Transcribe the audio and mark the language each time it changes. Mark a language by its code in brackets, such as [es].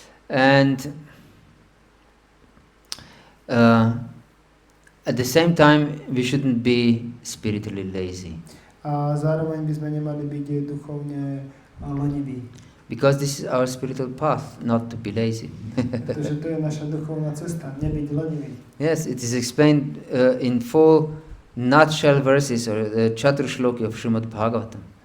[en] And at the same time, we shouldn't be spiritually lazy. [sk] A zároveň by sme nemali byť duchovne leniví. [en] Because this is our spiritual path, not to be lazy. [sk] Pretože to je naša duchovná cesta, nebyť lenivý. [en] Yes, it is explained in 4 nutshell verses or Chatur Shloki of Srimad Bhagavatam.